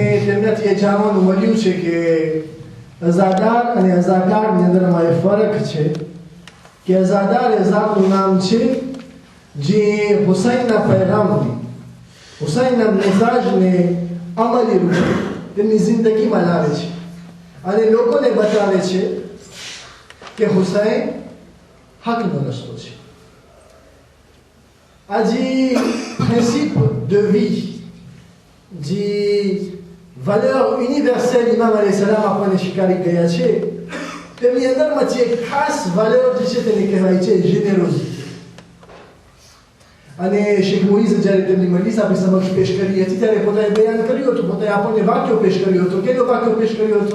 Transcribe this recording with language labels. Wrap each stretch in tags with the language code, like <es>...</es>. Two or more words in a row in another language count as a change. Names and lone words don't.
<gu>તેમનાથી એ જાણવાનું મળ્યું છે કે અઝાદાર અને અઝાકારની અંદરમાં એ ફરક છે કે અઝાદાર એ ઝાતનું નામ છે જે હુસૈનના પૈગામને, હુસૈનના મિજાજને અમલી રૂપે તેમની જિંદગીમાં લાવે છે અને લોકોને બતાવે છે કે હુસૈન હકનો રસ્તો છે. આ જે</gu> <fr>principe de vie,</fr> <gu>જે</gu> <fr>valeur universelle</fr> <gu>ઇમામ અલૈહિસ્સલામ આપણને શીખવાડી ગયા છે, તેમની અંદરમાંથી એક ખાસ valeur જે છે તેને કહેવાય છે generosity. અને શેખ મુઈઝ જ્યારે તેમની મજલિસ આપણી સમક્ષ પેશ કરી હતી ત્યારે પોતાએ બયાન કર્યું હતું, પોતાએ આપણને વાક્યો પેશ કર્યો હતો. કેનો વાક્યો પેશ કર્યો હતો?</gu>